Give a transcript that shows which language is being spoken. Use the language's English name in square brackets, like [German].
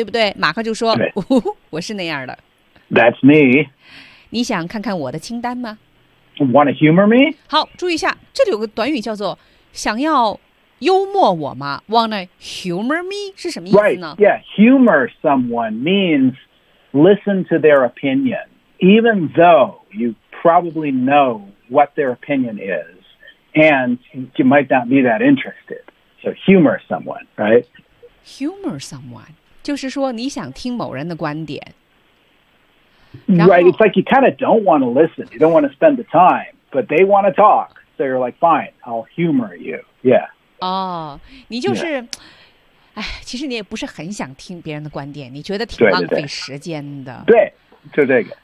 [Chinese] 今天就说嘛，说马克肯定会有这样一串单子，对不对？马克就说，我是那样的。That's [English] me. [Chinese] 你想看看我的清单吗？ [English] Want to humor me? [Chinese] 好，注意一下，这里有个短语叫做想要幽默我吗？ [English] Want to humor me [Chinese] 是什么意思呢？ [English] Right. Yeah, humor someone means listen to their opinion, even though you probably know what their opinion is, and you might not be that interested. So humor someone, right? Humor someone. [Chinese] 就是说你想听某人的观点。 [English] Right, it's like you kind of don't want to listen. You don't want to spend the time, but they want to talk. So you're like, fine, I'll humor you. Yeah. [Chinese] 哦,你就是, 哎,其实你也不是很想听别人的观点,你觉得挺浪费时间的。对,就这个。